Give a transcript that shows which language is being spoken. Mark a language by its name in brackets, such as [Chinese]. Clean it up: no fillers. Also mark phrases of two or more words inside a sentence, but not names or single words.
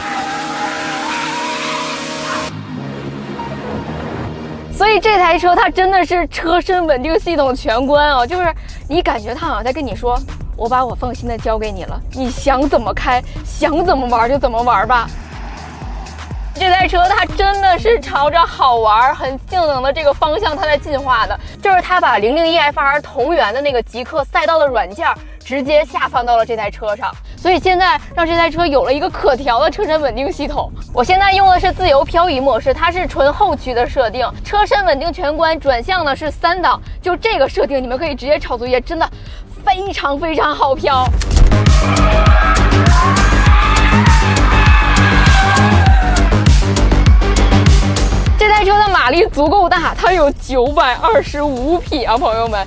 [Chinese] 所以這台車它真的是車身穩定系統全關啊，就是你感覺它好像在跟你說，我把我放心的交給你了，你想怎麼開，想怎麼玩就怎麼玩吧。這台車它真的是朝着好玩、很性能的這個方向它在進化的，就是它把001FR 同源的那个极氪赛道的軟件直接下放到了這台車上，所以現在讓這台車有了一個可調的車身穩定系統。我現在用的是自由漂移模式，它是純後驅的設定，車身穩定全關，轉向呢是3檔，就這個設定你們可以直接炒作業，真的非常非常好飄。這台車的馬力足夠大，它有925匹啊，朋友們！